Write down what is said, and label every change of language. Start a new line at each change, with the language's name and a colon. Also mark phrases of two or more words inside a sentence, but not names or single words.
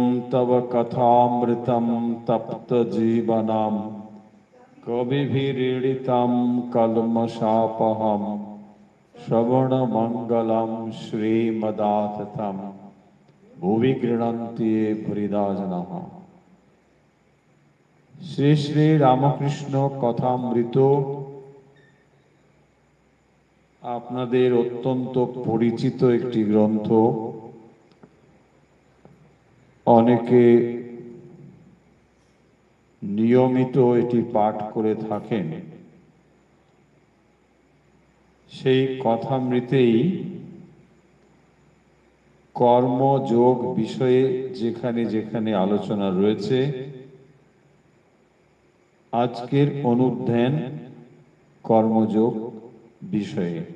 Sanskrit: तव कथामृतं तप्त जीवनम कविभिरीडितं कल्मषापहं श्रवण मंगलम श्रीमदाततं भुवि गृह्णन्ति ये भूरिदा जनाः।
Bangla: श्री श्री रामकृष्ण कथामृत আপনাদের অত্যন্ত পরিচিত একটি গ্রন্থ। অনেকে নিয়মিত এটি পাঠ করে থাকেন। সেই কথামৃতেই কর্মযোগ বিষয়ে যেখানে যেখানে আলোচনা রয়েছে, আজকের অনুধ্যান কর্মযোগ বিষয়ে।